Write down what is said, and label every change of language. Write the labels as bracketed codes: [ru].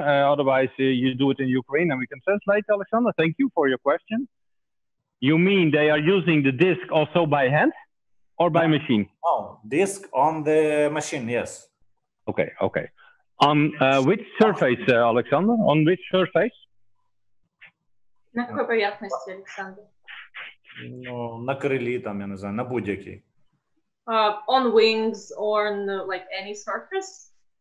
[en] Otherwise, you do it in Ukraine, and we can translate. Alexander, thank you for your question. You mean they are using the disc also by hand or by machine? Oh, disc on the machine, yes. Okay. On which surface, Alexander? On which surface? [ru] На какой поверхности, Александр? [uk] Ну, на крилі, там, я не знаю, на будь-якій. [en] On wings or on like any surface.